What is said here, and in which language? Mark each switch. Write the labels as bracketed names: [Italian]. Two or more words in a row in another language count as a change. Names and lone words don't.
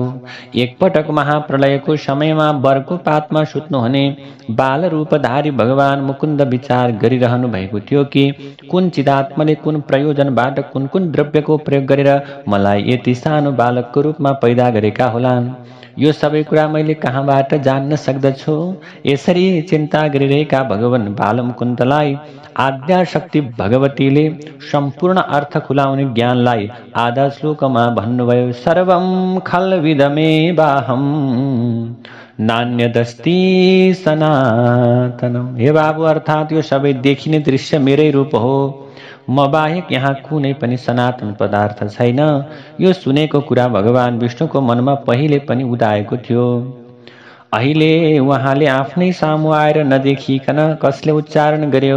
[Nepali] एकपटक महाप्रलयको समयमा बरको पातमा सुत्नुहुने बाल रूपधारी भगवान मुकुन्द विचार गरिरहनु भएको थियो कि कुन चिदात्माले कुन प्रयोजनबाट कुन कुन द्रव्यको प्रयोग गरेर मलाई यति सानो बालकको रूपमा पैदा गरेका होलान्। यो सबै कुरा मैले कहाँबाट जान्न सक्दछु? यसरी चिन्ता गरिरहेका भगवान बालमुकुन्दलाई आद्याशक्ति भगवतीले सम्पूर्ण अर्थ खुलाउने ज्ञानलाई आधा श्लोकमा भन्नुभयो। [Sanskrit] सर्वं खल्विदमेवाहं नान्यदस्ति सनातनम। [Nepali] हे बाबु, अर्थात् यो सबै देखिने दृश्य मेरै रूप हो। म बाहेक यहाँ कुनै पनि सनातन पदार्थ छैन। यो सुनेको कुरा भगवान विष्णुको मनमा पहिले पनि उदाएको थियो। अहिले उहाँले आफ्नै सामु आएर नदेखिकन कसले उच्चारण गर्यो?